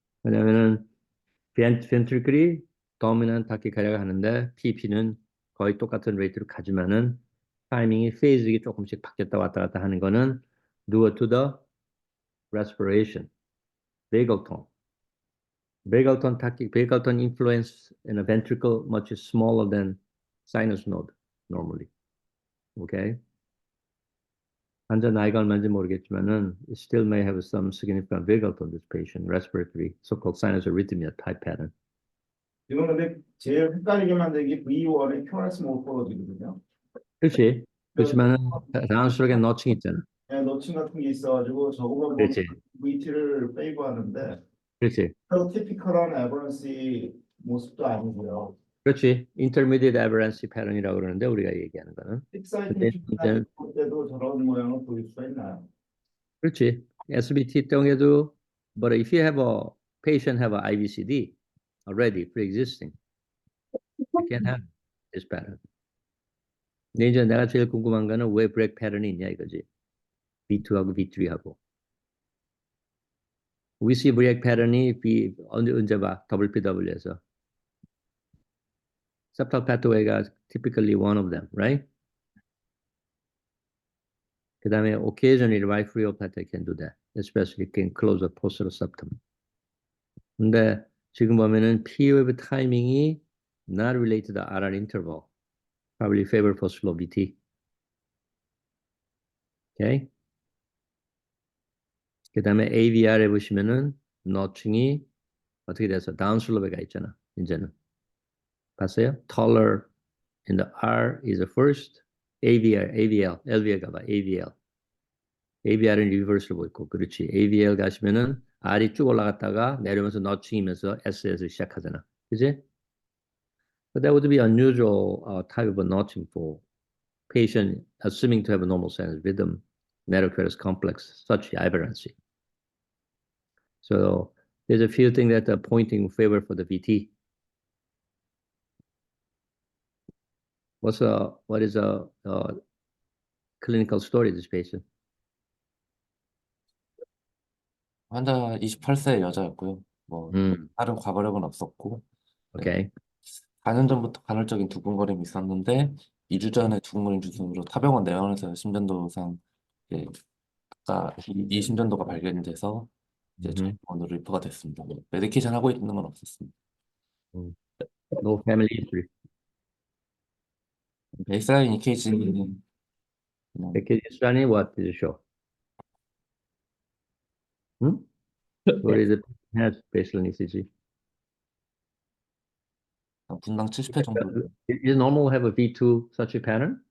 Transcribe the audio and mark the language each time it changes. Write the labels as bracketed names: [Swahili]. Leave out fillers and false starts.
[Korean] 왜냐면은 ventricle이 dominant tachycardia가 하는데 PP는 거의 똑같은 레이트로 가지만은 타이밍이 페이즈가 조금씩 바뀌었다 왔다 갔다 하는 거는 due to the respiration, vagal tone. [English] Vagal tone influence in a ventricle much smaller than sinus node normally. Okay? 환자 나이가 얼마인지 모르겠지만은 it still may have some significant vagal tone this patient, respiratory, so-called sinus arrhythmia type pattern. [Korean] 이건 근데 제일 헷갈리게 만들기 V1의 QRS 모르거든요. 그렇지. 그렇지만은 다운스트로크에 너칭 있잖아. 노친 같은 게 있어가지고 저거가 보면 그렇지. VT를 페이버하는데 그렇지. 또 티피컬한 에버런시 모습도 아니고요. 그렇지. Intermediate aberrancy pattern이라고 그러는데 우리가 얘기하는 거는. 근데 익사이테이션 볼 때도 저런 모양을 보일 수가 있나요? 그렇지. [English] SBT 경우에도 but if you have a patient have a IVCD already pre-existing, you can have this pattern. [Korean] 근데 이제 내가 제일 궁금한 거는 왜 브레이크 패턴이 있냐 이거지. B2하고 B3하고. We see 브레이크 패턴이 언제 봐? WPW에서. [English] Septal pathway가 typically one of them, right? 그 다음에 occasionally right phreopathy can do that, especially can close a posterior septum. 근데 지금 보면은 P-wave 타이밍이 not related to RR interval, probably favor for slow BT. Okay? [Korean] 그 다음에 AVR에 보시면은 너칭이 어떻게 돼서 다운슬롭에가 있잖아. [English] 이제는 봤어요? Taller in the R is the first, LVL 가봐, AVL. [Korean] AVR은 리버스로 보고 있고, 그렇지. AVL 가시면은 R이 쭉 올라갔다가 내려오면서 너칭이면서 S에서 시작하잖아. 그지? [English] But that would be unusual type of a notching for patient assuming to have a normal sinus rhythm, narrow complex, such aberrancy. So there's a few things that are pointing in favor for the VT. What is a clinical story of this patient? [Korean] 환자 28세 여자였고요. 뭐 다른 과거력은 없었고 [English] Okay. [Korean] 4년 전부터 간헐적인 두근거림이 있었는데 2주 전에 두근거림 중심으로 타병원 내원에서 심전도상 이제 이 심전도가 발견이 돼서 이제 저희 병원으로 리퍼가 됐습니다. 메디케이션 하고 있는 건 없었습니다. [English] No family history. [Korean] 베이스라인 EKG는 그냥 [English] Package study, what did it show? What is it? Has baseline ECG. [Korean] 분당 70회 정도 [English] Is normal have a V2 such a pattern?